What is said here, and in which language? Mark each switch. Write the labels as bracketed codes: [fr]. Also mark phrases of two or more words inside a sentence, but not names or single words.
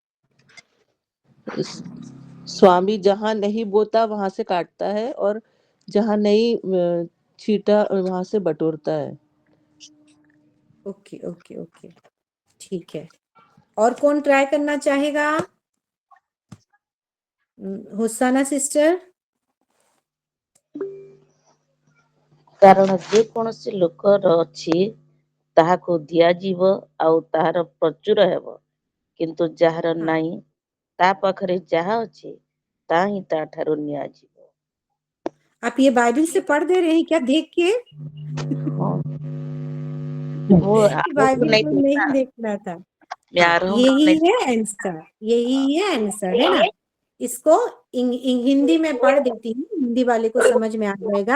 [hi] स्वामी जहाँ नहीं बोता वहां से काटता है और जहाँ नहीं छीटा वहां से बटोरता है। [en] OK OK OK [hi] ठीक है। और कौन ट्राई करना चाहेगा? हुसैना सिस्टर। [or] କାରଣ ଯେକୌଣସି ଲୋକର ଅଛି ତାହାକୁ ଦିଆଯିବ ଆଉ ତାହାର ପ୍ରଚୁର ହେବ, କିନ୍ତୁ ଯାହାର ନାହିଁ ତା ପାଖରେ ଯାହା ଅଛି ତାହା ହିଁ ତା ଠାରୁ ନିଆଯିବ। [hi] आप ये बाइबल से पढ़ दे रहे हैं क्या देख के? वो बाइबल को नहीं देखना था। हाँ, यही है आंसर, यही है आंसर, है ना। इसको हिंदी में पढ़ देती हूँ, हिंदी वाले को समझ में आ जाएगा।